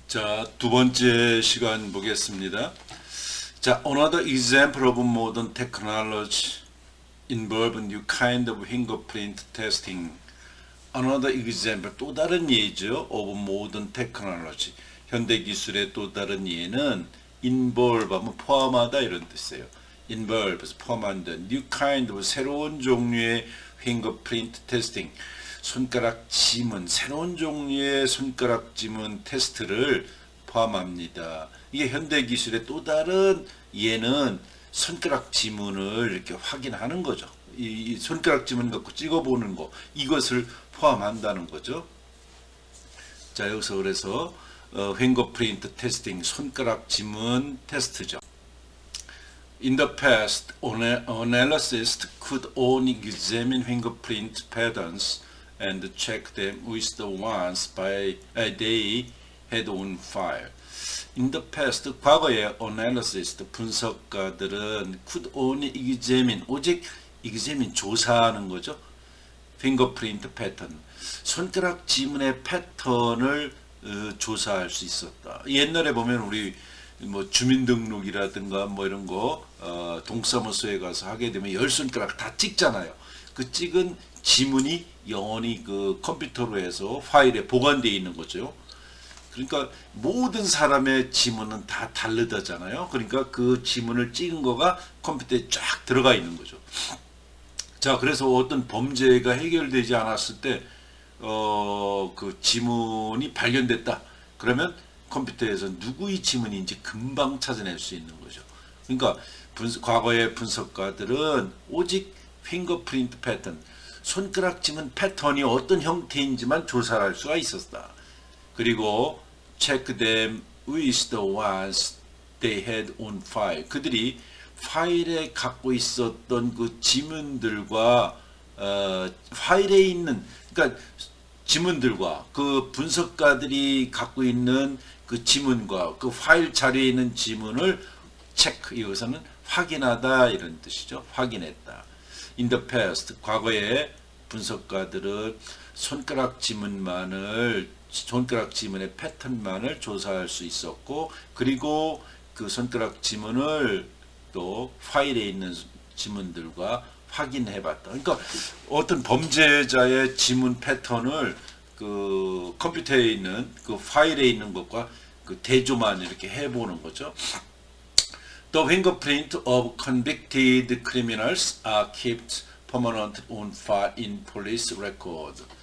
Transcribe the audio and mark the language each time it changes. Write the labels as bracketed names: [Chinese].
[Korean] 자, 두 번째 시간 보겠습니다. [English] 자, another example of modern technology involve new kind of fingerprint testing. Another example, [Korean] 또 다른 예죠. [English] of modern technology. [Korean] 현대 기술의 또 다른 예는 involve 하면 포함하다 이런 뜻이에요. involve, 포함한다. [English] new kind of [Korean] 새로운 종류의 fingerprint testing. 손가락 지문, 새로운 종류의 손가락 지문 테스트를 포함합니다. 이게 현대 기술의 또 다른 예는 손가락 지문을 이렇게 확인하는 거죠. 이 손가락 지문 갖고 찍어보는 거, 이것을 포함한다는 거죠. 자, 여기서 그래서 fingerprint testing, 손가락 지문 테스트죠. [English] In the past, analysts could only examine fingerprint patterns and check them with the ones they had on file. In the past, [Korean] 과거에 analysts, 분석가들은 [English] could only examine, [Korean] 오직 examine, 조사하는 거죠. fingerprint pattern, 손가락 지문의 패턴을 조사할 수 있었다. 옛날에 보면 우리 뭐 주민등록이라든가 뭐 이런 거 동사무소에 가서 하게 되면 열 손가락 다 찍잖아요. 그 찍은 지문이 영원히 그 컴퓨터로 해서 파일에 보관되어 있는 거죠. 그러니까 모든 사람의 지문은 다 다르다잖아요. 그러니까 그 지문을 찍은 거가 컴퓨터에 쫙 들어가 있는 거죠. 자, 그래서 어떤 범죄가 해결되지 않았을 때 그 지문이 발견됐다. 그러면 컴퓨터에서 누구의 지문인지 금방 찾아낼 수 있는 거죠. 그러니까 과거의 분석가들은 오직 핑거프린트 패턴, 손가락 지문 패턴이 어떤 형태인지만 조사할 수가 있었다. 그리고 [English] check them with the ones they had on file. [Korean] 그들이 파일에 갖고 있었던 그 지문들과 파일에 있는, 그러니까 지문들과 그 분석가들이 갖고 있는 그 지문과 그 파일 자료에 있는 지문을 체크, 여기서는 확인하다 이런 뜻이죠. 확인했다. In the past, 과거에 분석가들은 손가락 지문의 패턴만을 조사할 수 있었고, 그리고 그 손가락 지문을 또 파일에 있는 지문들과 확인해봤다. 그러니까 어떤 범죄자의 지문 패턴을 그 컴퓨터에 있는 그 파일에 있는 것과 그 대조만 이렇게 해보는 거죠. [English] The fingerprint of convicted criminals are kept permanently on file in police record.